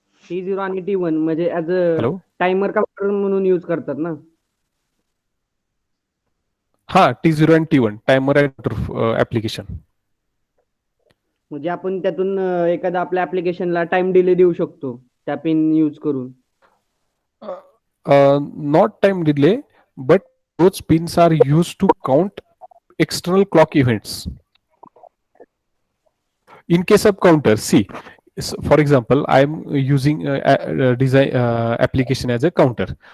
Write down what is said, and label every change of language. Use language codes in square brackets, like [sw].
[mr] T0 आणि T1 म्हणजे as a [en] Hello. [mr] Timer counter म्हणून यूज करतात ना. [en] T0 and T1 timer and application. [mr] म्हणजे आपण त्यातून एखाद्या आपल्या ऍप्लिकेशनला टाइम डिले देऊ शकतो त्या पिन यूज करून. [en] Not time delay, but those pins are used to count external clock events. In case of counter, see, for example, I am using design application as a counter.